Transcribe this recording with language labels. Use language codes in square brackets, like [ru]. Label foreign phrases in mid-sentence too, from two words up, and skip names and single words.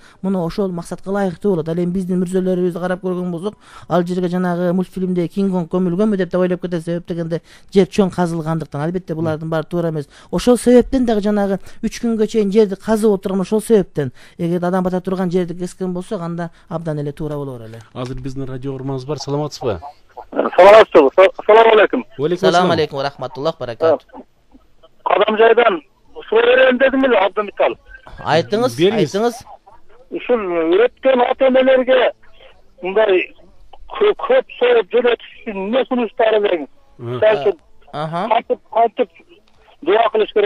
[ky] Муну ошол максатка ылайыктуу болот. Ал эми биздин мүрзөлөрүбүздү карап көргөн болсок, ал жерге жанагы мультфильмде Кинг Конг көмүлгөнбү деп ойлоп кетет. Себеп дегенде жер чоң казылгандыктан. Албетте булардын баары туура эмес. Ошол себептен дагы жанагы 3 күнгө чейин жерди казып отурган ошол себептен. Эгер адам бата турган жерди кескен болсок, анда абдан эле туура болор эле. Азыр биздин радио урманыбыз бар. Саламатсызбы? Саламатсызбы? [ar] السلام عليكم. سلام عليكم ورحمة الله بركات. [ky] Кадам жайдан суроо берем дедим эле, Абдымитал. Айтыңыз. Ушул өткөн ата-энелерге мындай көп союп жөнөтүш үчүн эмне сунуштары бериңиз? Мисалы үчүн кантип дуа кылыш керек?